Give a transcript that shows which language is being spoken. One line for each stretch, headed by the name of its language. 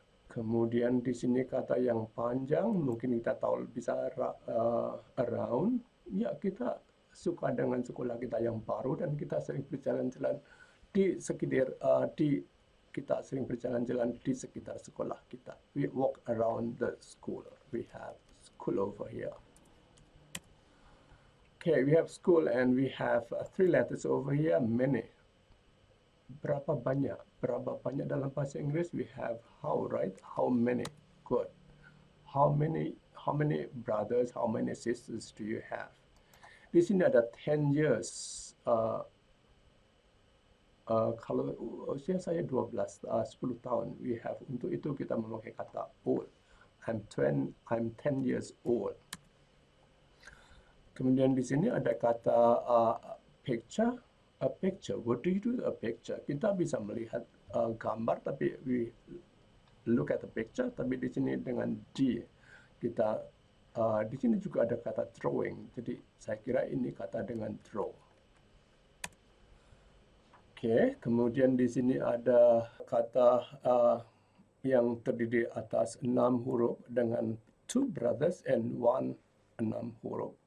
Indonesian: Kemudian di sini kata yang panjang, mungkin kita tahu bisa around. Ya, kita suka dengan sekolah kita yang baru dan kita sering berjalan-jalan di sekitar kita sering berjalan-jalan di sekitar sekolah kita.
English: We walk around the school. We have school over here. Okay, we have school and we have 3 letters over here, many.
Indonesian: Berapa banyak? Berapa banyak dalam bahasa Inggris?
English: We have how, right? How many? Good. How many brothers, how many sisters do you have?
Indonesian: Di sini ada 10 years. Kalau usia saya 10 tahun,
English: we have,
Indonesian: untuk itu kita memakai kata old.
English: I'm 10 years old.
Indonesian: Kemudian di sini ada kata picture. A picture.
English: What do you do with a picture?
Indonesian: Kita bisa melihat gambar, tapi
English: we look at the picture.
Indonesian: Tapi di sini dengan D, kita di sini juga ada kata drawing. Jadi saya kira ini kata dengan draw. Oke, kemudian di sini ada kata yang terdiri atas 6 huruf dengan 2 brothers and 1 6 huruf.